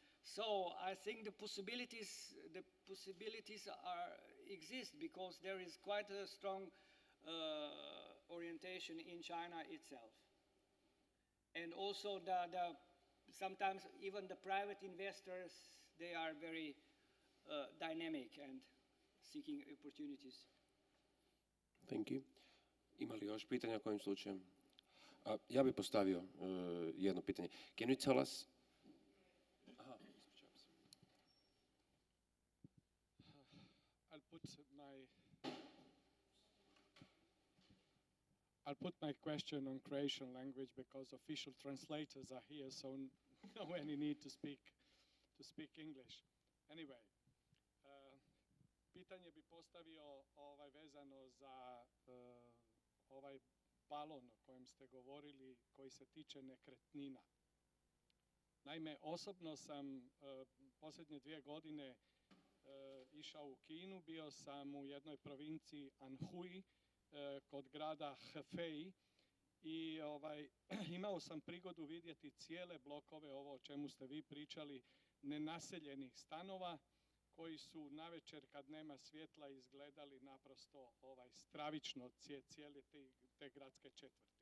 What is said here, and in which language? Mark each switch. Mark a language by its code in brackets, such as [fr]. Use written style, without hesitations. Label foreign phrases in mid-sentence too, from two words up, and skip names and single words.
[en] So I think the possibilities exist, because there is quite a strong orientation in China itself. And also sometimes even the private investors, they are very dynamic and seeking opportunities. Thank you. [hr] Ima li još pitanja kojim slučajem? Ja bih postavio jedno pitanje. [en] Can you tell us... I'll put my question on Croatian language because official translators are here, so no any need to speak English. Anyway, [hr] pitanje bi postavio vezano za ovaj balon o kojem ste govorili, koji se tiče nekretnina. Naime, osobno sam posljednje 2 godine išao u Kinu, bio sam u jednoj provinciji Anhui, kod grada Hefei, i imao sam prigodu vidjeti cijele blokove, ovo o čemu ste vi pričali, nenaseljenih stanova, koji su navečer kad nema svjetla izgledali naprosto stravično, cijele te gradske četvrti.